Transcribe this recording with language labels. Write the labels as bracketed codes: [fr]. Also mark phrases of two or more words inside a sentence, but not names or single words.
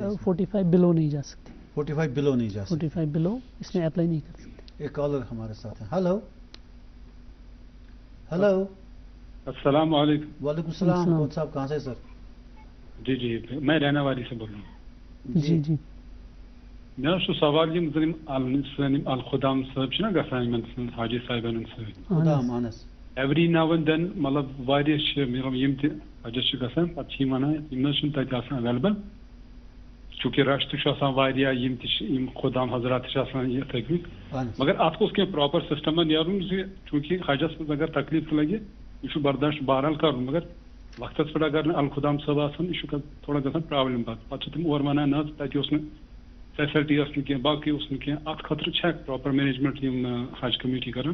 [ur] 45 بلو نہیں جا سکتے. 45 بلو نہیں جا سکتے. 45 بلو اس میں اپلائی نہیں کر سکتے. ایک کالر ہمارے ساتھ ہیں. [en] hello hello. [ar] السلام علیکم. وعلیکم السلام. [ur] کون صاحب کہاں سے سر؟ جی جی میں رہنا والی سے بول رہا ہوں. جی جی [ks] مےٚ حظ چھُ سوال یِم زن سٲنۍ یِم الخُدام صٲب چھِنہ گژھان یِمن حاجی صاحبن سۭتۍ خدام اہن [en] every now and then [ks] مطلب واریاہ چھِ مطلب یِم تہِ حجس چھِ گژھان پتہٕ چھِ یِم ونان یِم نہ حظ چھِنہٕ تتہِ آسان ایویلیبل چوٗنٛکہِ رش تہِ چھُ آسان واریاہ یِم تہِ چھِ یِم خُدام حضرات تہِ چھِ آسان یہِ تھٔکمٕتۍ مگر اتھ گوٚژھ کینٛہہ [en] proper system [ks] نیرُن زِ چوٗنٛکہِ حجس منٛز اگر تکلیف تہِ لگہِ یہِ چھُ برداشت بہرحال کرُن مگر وقتس پٮ۪ٹھ اگر نہٕ الخُدام صٲب آسان یہِ چھُ تھوڑا گژھان پرابلم پتہٕ چھِ تِم اورٕ ونان نہ حظ تتہِ اوس نہٕ فیسلٹی ٲس نہٕ کینٛہہ باقٕے اوس نہٕ کینٛہہ اتھ خٲطرٕ چھا [en] proper management [ks] یِم حج کمیٹی کران؟